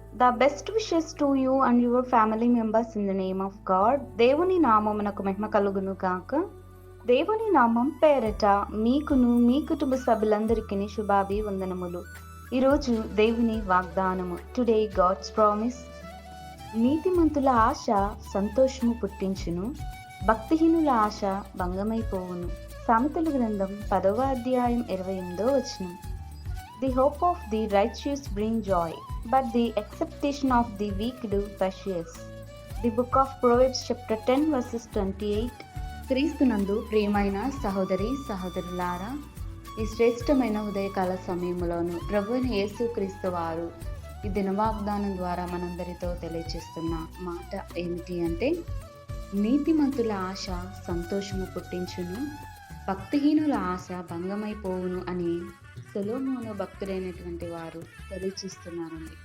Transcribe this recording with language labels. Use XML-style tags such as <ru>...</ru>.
<en>The best wishes to you and your family members in the name of God.</en> <te>దేవుని నామమునకు మహిమ కలుగును గాక. దేవుని నామం పేరట మీకును మీ కుటుంబ సభ్యులందరికీ శుభాభివందనములు. ఈరోజు దేవుని వాగ్దానము.</te> <en>Today God's promise.</en> <te>నీతిమంతుల ఆశ సంతోషము పుట్టించును, భక్తిహీనుల ఆశ భంగమైపోవును. సామెతల గ్రంథం 10వ అధ్యాయం 28వ వచనం.</te> <en>The hope of the righteous bring joy, but the acceptation of the wicked precious. The book of Proverbs chapter 10 verses 28.</en> <te>క్రీస్తునందు ప్రియమైన సహోదరి సహోదరులారా, ఈ శ్రేష్టమైన ఉదయకాల సమయంలోను ప్రభువైన యేసుక్రీస్తు వారు ఈ దినవాగ్దానం ద్వారా మనందరితో తెలియజేస్తున్న మాట ఏమిటి అంటే, నీతిమంతుల ఆశ సంతోషము పుట్టించును, భక్తిహీనుల ఆశ భంగమైపోవును అని సొలొమోను భక్తుడైనటువంటి వారు తెలియచేస్తున్నారండి.</te>